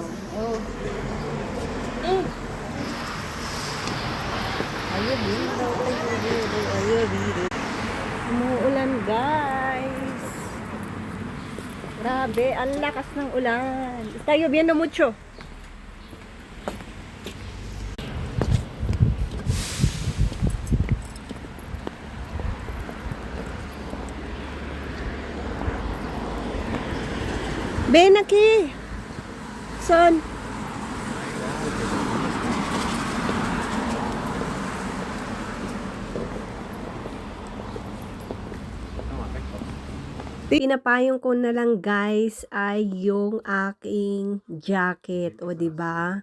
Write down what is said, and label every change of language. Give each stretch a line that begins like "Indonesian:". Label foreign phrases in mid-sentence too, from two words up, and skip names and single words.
Filipino: Oh. Umuulan, guys. Grabe, ang lakas ng ulan.
Spanish: Está lloviendo mucho. Ven aquí. Son.
Filipino: Pinapayong ko na lang guys ay yung aking jacket, o di ba?